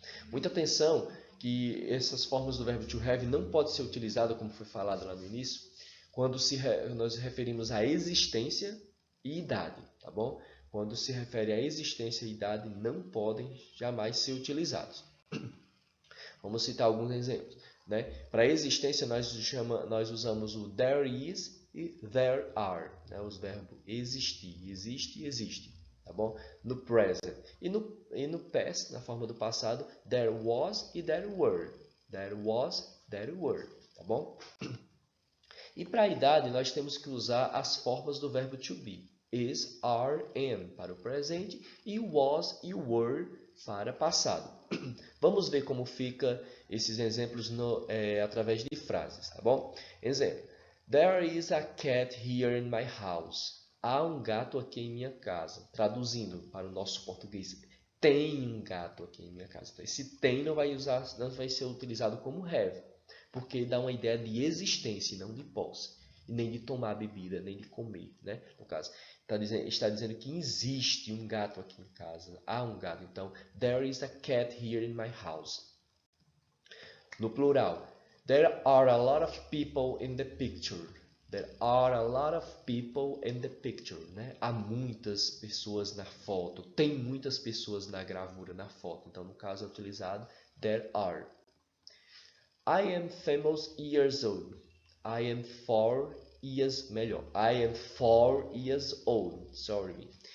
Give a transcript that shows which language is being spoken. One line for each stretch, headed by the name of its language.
Portuguese: Muita atenção que essas formas do verbo to have não pode ser utilizada, como foi falado lá no início, quando nós referimos à existência e idade, tá bom? Quando se refere à existência e idade, não podem jamais ser utilizados. Vamos citar alguns exemplos, né? Para a existência, nós usamos o there is e there are, né? Os verbos existir, existe e existe, tá bom? No present. E no past, na forma do passado,
English: there was e there were. There was, there were,
Portuguese: tá bom? E para a idade, nós temos que usar as formas do verbo to be. Is, are, am para o presente e was e were para passado. Vamos ver como fica esses exemplos através de frases, tá bom? Exemplo.
English: There is a cat here in my house.
Portuguese: Há um gato aqui em minha casa. Traduzindo para o nosso português, tem um gato aqui em minha casa. Então, esse tem não vai ser utilizado como have, porque dá uma ideia de existência, não de posse. E nem de tomar bebida, nem de comer, né? No caso, está dizendo que existe um gato aqui em casa. Há um gato.
English: Então, there is a cat here in my house.
Portuguese: No plural,
English: there are a lot of people in the picture. There are a lot of people in the picture, né?
Portuguese: Há muitas pessoas na foto. Tem muitas pessoas na gravura, na foto. Então, no caso, é utilizado there are.
English: I am famous years old. I am 4 years, melhor. I am 4 years old. Sorry.